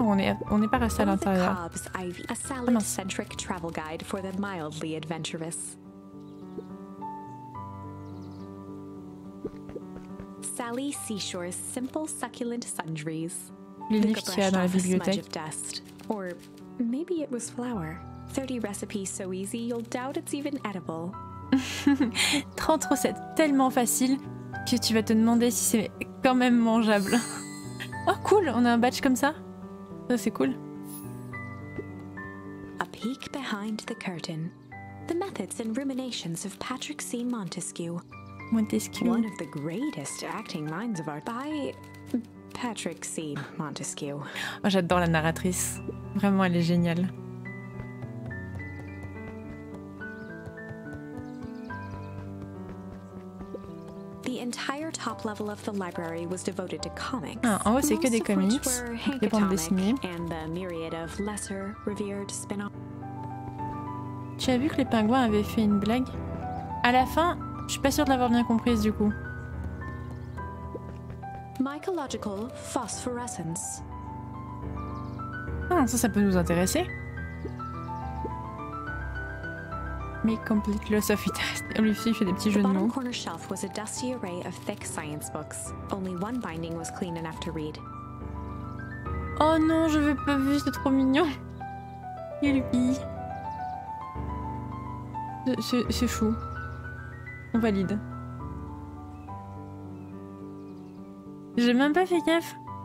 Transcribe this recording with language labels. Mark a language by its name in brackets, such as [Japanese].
[French] On n'est pas resté à l'intérieur. [English] A salad-centric travel guide for the mildly adventurous. Sally Seashore's simple succulent sundries. [French] Les livres qu'il y a dans la bibliothèque. [English] Or maybe it was flour. 30 recipes so easy you'll doubt it's even edible. [French] 30 recettes tellement faciles que tu vas te demander si c'est quand même mangeable. Oh cool, on a un badge comme ça. Ça c'est cool. [English] A peek behind the curtain. The methods and ruminations of Patrick C. Montesquieu. Montesquieu. One of the greatest acting minds of our by Patrick C. Montesquieu. [French] Oh, j'adore la narratrice. Vraiment, elle est géniale. [English] The entire top level of the library was devoted to comics. [French] Ah, en haut, c'est que des comics, des bandes dessinées. [English] And the myriad of lesser revered spin-off. [French] Tu as vu que les pingouins avaient fait une blague? À la fin, je suis pas sûre de l'avoir bien comprise du coup. [English] Mycological phosphorescence. [French] Ah, ça peut nous intéresser. [English] Mais complete loss of interest. [French] Lui aussi, il fait des petits jeux de mots. [English] The bottom corner shelf was a dusty array of thick science books. Only one binding was clean enough to read. [French] Oh non, je veux pas vu, c'est trop mignon. Youpi. C'est chou. On valide. J'ai même pas fait gaffe.